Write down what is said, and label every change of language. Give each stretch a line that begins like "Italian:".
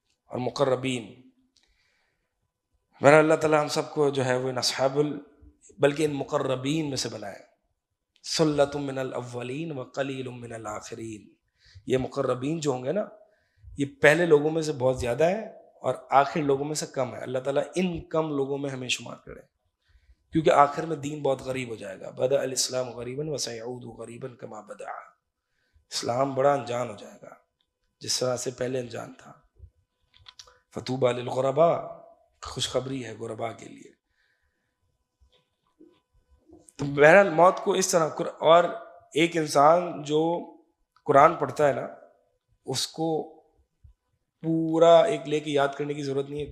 Urdu: اور مقربین، میرا اللہ تعالیٰ ہم سب کو جو ہے وہ ان بلکہ ان مقربین میں سے بنائے.
Arabic: سلۃ من الاولین وقلیل من الاخرین.
Urdu: یہ مقربین جو ہوں گے نا یہ پہلے لوگوں میں سے بہت زیادہ ہے اور آخر لوگوں میں سے کم ہے. اللہ تعالیٰ ان کم لوگوں میں ہمیں شمار کرے، کیونکہ آخر میں دین بہت غریب ہو جائے گا.
Arabic: بدأ الاسلام غریبا وسيعود غریبا كما بدأ.
Urdu: اسلام بڑا انجان ہو جائے گا جس طرح سے پہلے انجان تھا.
Arabic: فطوبى للغرباء،
Urdu: خوشخبری ہے غرباء کے لیے. تو بہرحال موت کو اس طرح، اور ایک انسان جو قرآن پڑھتا ہے نا اس کو پورا ایک لے کے یاد کرنے کی ضرورت نہیں ہے.